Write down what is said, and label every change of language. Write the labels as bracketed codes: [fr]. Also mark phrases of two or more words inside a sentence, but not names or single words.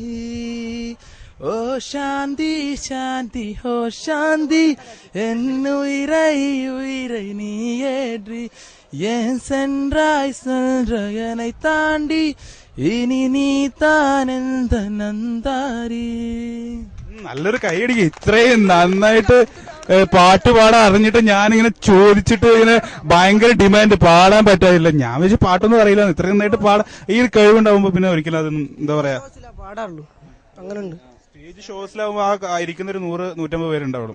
[ta] ஓ சாந்தி சாந்தி ஓ சாந்தி, என் உயிரை நீ ஏற்றி ஏன் சென்றாய் சென்றனை தாண்டி, இனி நீ தான் எந்த நந்தாரி. [ml] നല്ലൊരു കൈയടിക്ക്. ഇത്രയും നന്നായിട്ട് പാട്ട് പാടാൻ അറിഞ്ഞിട്ട് ഞാനിങ്ങനെ ചോദിച്ചിട്ട് ഇങ്ങനെ ഭയങ്കര ഡിമാൻഡ്, പാടാൻ പറ്റാതില്ല. ഞാൻ വെച്ച് പാട്ടൊന്നും അറിയില്ല, ഇത്രയും നന്നായിട്ട് പാടാൻ ഈ ഒരു കഴിവുണ്ടാവുമ്പോ പിന്നെ ഒരിക്കലും അതൊന്നും എന്താ പറയാ പാടാറുള്ളൂ. അങ്ങനെയുണ്ട്. സ്റ്റേജ് ഷോസിലാവുമ്പോ ആ ഇരിക്കുന്ന ഒരു 100-150 പേരുണ്ടാവും.